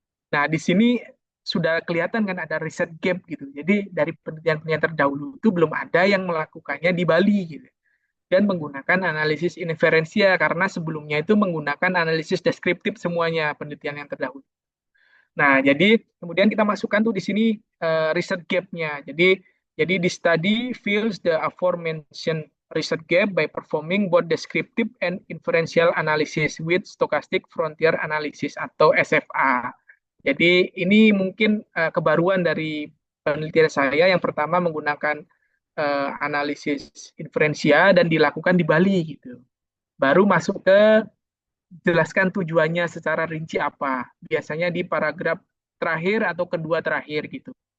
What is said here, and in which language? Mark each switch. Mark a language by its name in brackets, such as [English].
[Indonesian] Nah, di sini sudah kelihatan kan ada riset gap gitu. Jadi dari penelitian-penelitian terdahulu itu belum ada yang melakukannya di Bali gitu. Dan menggunakan analisis inferensia karena sebelumnya itu menggunakan analisis deskriptif semuanya penelitian yang terdahulu. Nah, jadi kemudian kita masukkan tuh di sini riset gap-nya. [English] Jadi di study fills the aforementioned research gap by performing both descriptive and inferential analysis with stochastic frontier analysis atau SFA. [Indonesian] Jadi ini mungkin kebaruan dari penelitian saya yang pertama menggunakan analisis inferensia dan dilakukan di Bali gitu. Baru masuk ke jelaskan tujuannya secara rinci apa. Biasanya di paragraf terakhir atau kedua terakhir gitu.